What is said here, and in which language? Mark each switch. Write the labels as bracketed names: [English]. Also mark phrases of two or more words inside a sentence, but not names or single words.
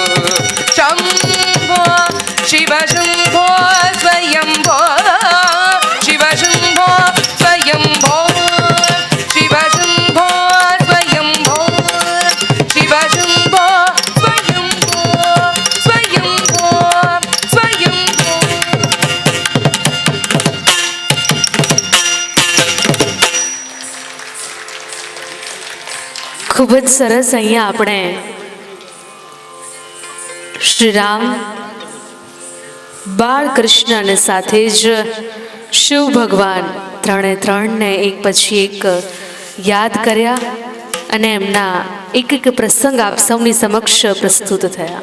[Sanskrit] शंभो शिव शंभो स्वयंभो शिव शंभो स्वयंभो शिव शंभो स्वयंभो शिव शंभो स्वयंभो स्वयंभो स्वयंभो [Gujarati] ખૂબ જ સરસ અહીંયા આપણે શ્રી રામ બાળકૃષ્ણ અને સાથે જ શિવ ભગવાન ત્રણને એક પછી એક યાદ કર્યા અને એમના એક એક પ્રસંગ આપ સૌની સમક્ષ પ્રસ્તુત થયા.